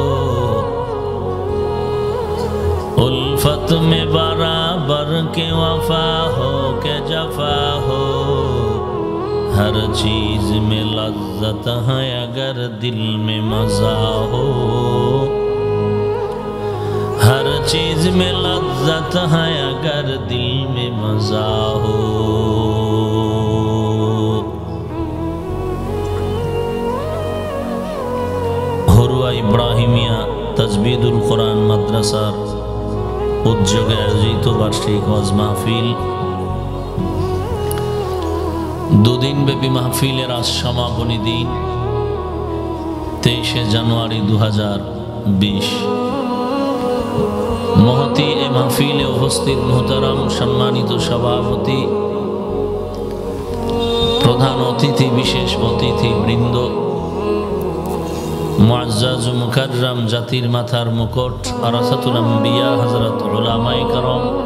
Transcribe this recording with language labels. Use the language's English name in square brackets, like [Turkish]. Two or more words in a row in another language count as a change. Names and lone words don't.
[Urdu] الفت میں برابر کے وفا ہو کہ جفا ہو ہر چیز میں لذت ہے اگر دل میں مزہ ہو ہر چیز میں لذت ہے اگر دل میں مزہ ہو [Bangla] হুরুয়া ইব্রাহিমিয়া তাজবিদুল কোরআন মাদ্রাসার উদ্যোগে আয়োজিত বার্ষিক ওয়াজ মাহফিল দুদিন ব্যাপী মাহফিলের আজ সমাপনী দিন 23 জানুয়ারি 2020 মহতি এ মাহফিলে উপস্থিত মুহতারাম সম্মানিত সভাপতি প্রধান অতিথি বিশেষ অতিথি বৃন্দ মুআজ্জাজ মুকাররম জাতির মাথার মুকুট আরাসাতুল আম্বিয়া হযরত উলামায়ে کرام